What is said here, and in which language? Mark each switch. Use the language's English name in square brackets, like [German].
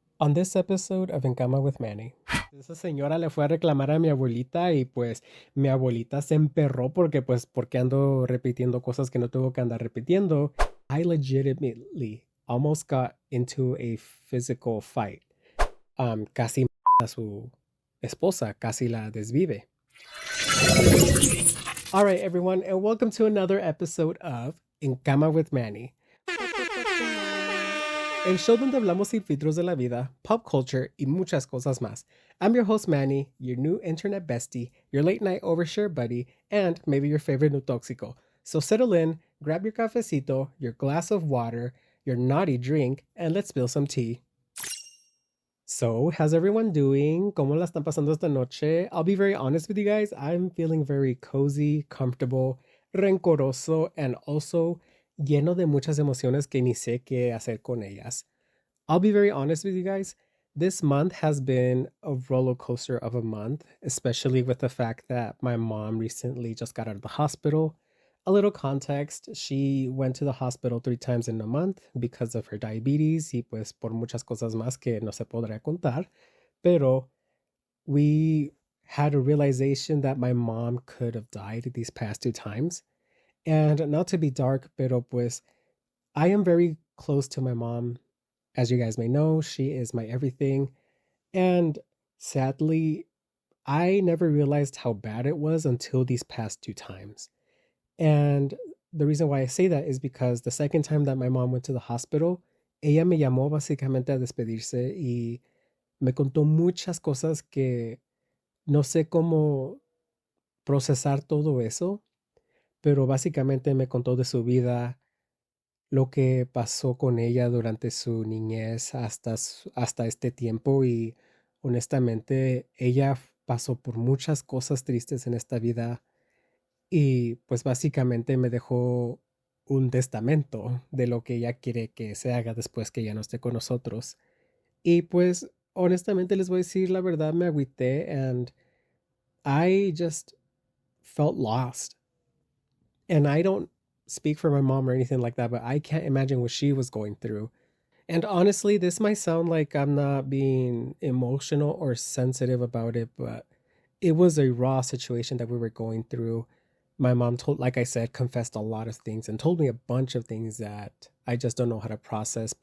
[English] On this episode of En Cama with Manny, [Spanish] esa señora le fue a reclamar a mi abuelita y pues mi abuelita se emperró porque ando repitiendo cosas que no tengo que andar repitiendo. [English] I legitimately almost got into a physical fight. [Spanish] Casi a su esposa, casi la desvive. [English] All right, everyone, and welcome to another episode of En Cama with Manny. [Spanish] El show donde hablamos sin filtros de la vida, [English] pop culture [Spanish] y muchas cosas más. [English] I'm your host Manny, your new internet bestie, your late night overshare buddy, and maybe your favorite new tóxico. So settle in, grab your cafecito, your glass of water, your naughty drink, and let's spill some tea. So, how's everyone doing? [Spanish] ¿Cómo la están pasando esta noche? [English] I'll be very honest with you guys. I'm feeling very cozy, comfortable, rencoroso, and also [Spanish] lleno de muchas emociones que ni sé qué hacer con ellas. [English] I'll be very honest with you guys. This month has been a roller coaster of a month, especially with the fact that my mom recently just got out of the hospital. A little context, she went to the hospital 3 times in a month because of her diabetes [Spanish] y pues por muchas cosas más que no se podrá contar. [English] Pero we had a realization that my mom could have died these past 2 times. And not to be dark, [Spanish] pero pues [English] I am very close to my mom. As you guys may know, she is my everything. And sadly, I never realized how bad it was until these past 2 times. And the reason why I say that is because the second time that my mom went to the hospital, [Spanish] ella me llamó básicamente a despedirse y me contó muchas cosas que no sé cómo procesar todo eso, pero básicamente me contó de su vida, lo que pasó con ella durante su niñez hasta este tiempo y honestamente ella pasó por muchas cosas tristes en esta vida y pues básicamente me dejó un testamento de lo que ella quiere que se haga después que ya no esté con nosotros. Y pues honestamente les voy a decir la verdad, me agüité [English] and I just felt lost. And I don't speak for my mom or anything like that, but I can't imagine what she was going through. And honestly, this might sound like I'm not being emotional or sensitive about it, but it was a raw situation that we were going through. My mom told, like I said, confessed a lot of things and told me a bunch of things that I just don't know how to process.